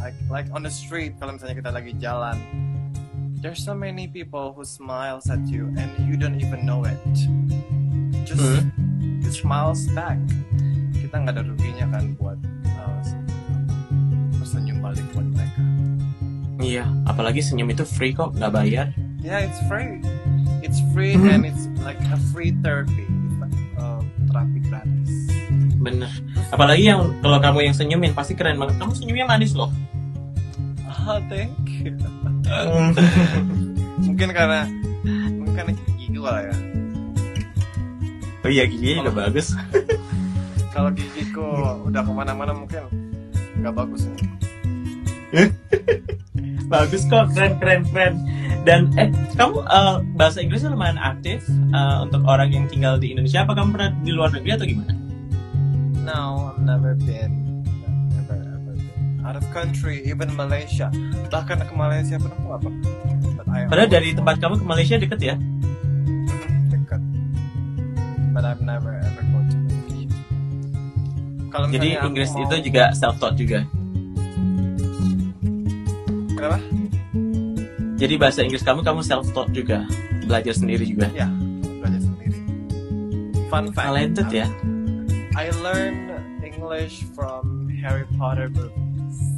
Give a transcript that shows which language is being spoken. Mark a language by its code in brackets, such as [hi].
[en] Like on the street, [id] kalau misalnya kita lagi jalan, [en] there's so many people who smiles at you and you don't even know it. Just smiles back. [id] Kita nggak ada ruginya kan buat senyum balik buat mereka. Iya, apalagi senyum itu free kok, nggak bayar. [en] Yeah, it's free. It's free and it's like a free therapy. It's like [id] terapi gratis. Bener. Apalagi kalau kamu yang senyumin pasti keren banget. Kamu senyumnya manis loh. [en] Thank you. [id] Mungkin karena gigi gua ya. Oh iya, giginya juga bagus. Kalau gigiku udah kemana-mana mungkin nggak bagus ini. Bagus kok, keren. Dan kamu bahasa Inggrisnya lumayan aktif untuk orang yang tinggal di Indonesia. Apa kamu pernah di luar negeri atau gimana? [en] No, I've never been. Never ever been out of country, even Malaysia. [id] Bahkan ke Malaysia pun aku apa? Padahal dari tempat kamu ke Malaysia deket ya? Dekat. [en] But I've never ever go to Malaysia. [id] Jadi Inggris itu juga self-taught juga? Kenapa? Jadi bahasa Inggris kamu self-taught juga? Belajar sendiri juga? Ya, belajar sendiri. [en] Fun fact. Talented ya? I learned English from Harry Potter movies.